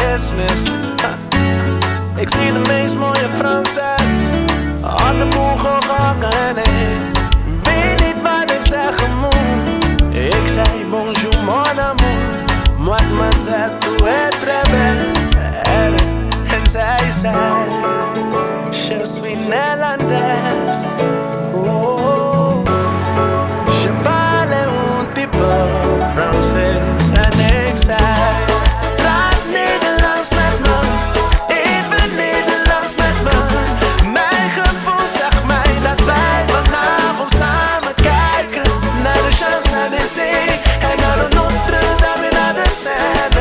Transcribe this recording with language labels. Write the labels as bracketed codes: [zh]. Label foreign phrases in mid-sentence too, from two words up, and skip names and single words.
[nl] business. Ik zie de meest mooie Franses aan de boeg hangen. Weet niet wat ik zeggen moet. Ik zei [fr] bonjour mon amour, mademoiselle tu es très belle. [nl] En zij zei [fr] je suis néerlandaise. Oh, je parle un petit peu Franses. [nl] En ik zei praat Nederlands met me, even Nederlands met me. Mijn gevoel zegt mij dat wij vanavond samen kijken naar de Champs-Élysées en naar de Notre-Dame en naar de Seine.